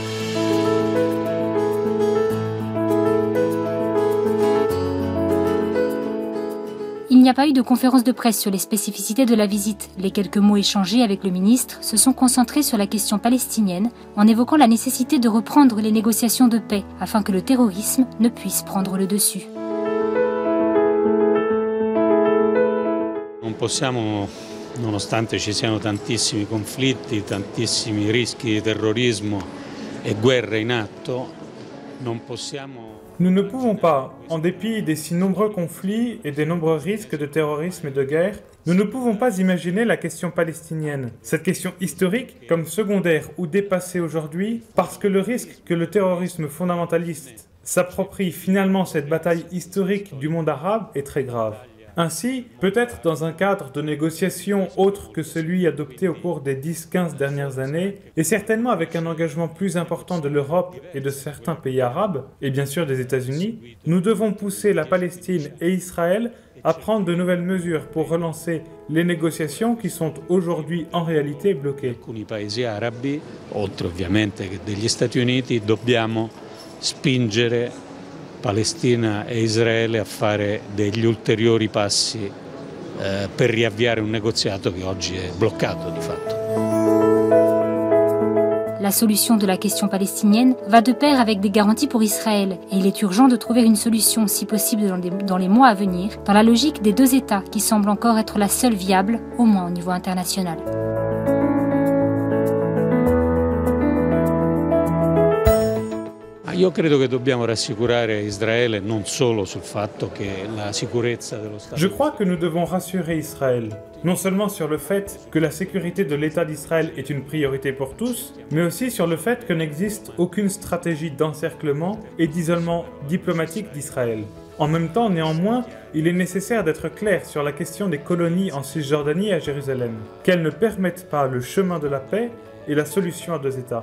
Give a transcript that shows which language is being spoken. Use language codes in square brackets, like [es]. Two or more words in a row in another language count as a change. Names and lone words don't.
[fr] Il n'y a pas eu de conférence de presse sur les spécificités de la visite. Les quelques mots échangés avec le ministre se sont concentrés sur la question palestinienne en évoquant la nécessité de reprendre les négociations de paix afin que le terrorisme ne puisse prendre le dessus. [it] Non possiamo, nonostante ci siano tantissimi conflitti, tantissimi rischi di terrorismo e guerre in atto, non possiamo. [fr] Nous ne pouvons pas, en dépit des si nombreux conflits et des nombreux risques de terrorisme et de guerre, nous ne pouvons pas imaginer la question palestinienne. Cette question historique comme secondaire ou dépassée aujourd'hui parce que le risque que le terrorisme fondamentaliste s'approprie finalement cette bataille historique du monde arabe est très grave. Ainsi, peut-être dans un cadre de négociation autre que celui adopté au cours des 10-15 dernières années, et certainement avec un engagement plus important de l'Europe et de certains pays arabes, et bien sûr des États-Unis, nous devons pousser la Palestine et Israël à prendre de nouvelles mesures pour relancer les négociations qui sont aujourd'hui en réalité bloquées. [it] Alcuni paesi arabi, oltre ovviamente che degli Stati Uniti, dobbiamo spingere Palestina e Israele a fare degli ulteriori passi per riavviare un negoziato che oggi è bloccato di fatto. [fr] La solution de la question palestinienne va de pair avec des garanties pour Israël et il est urgent de trouver une solution, si possible dans les mois à venir, dans la logique des deux États qui semble encore être la seule viable, au moins au niveau international. [it] Io credo che dobbiamo rassicurare Israele non solo sul fatto che la sicurezza dello Stato. [fr] Je crois que nous devons rassurer Israël, non seulement sur le fait que la sécurité de l'État d'Israël est une priorité pour tous, mais aussi sur le fait que n'existe aucune stratégie d'encerclement et d'isolement diplomatique d'Israël. En même temps, néanmoins, il est nécessaire d'être clair sur la question des colonies en Cisjordanie et à Jérusalem, qu'elles ne permettent pas le chemin de la paix et la solution à deux États.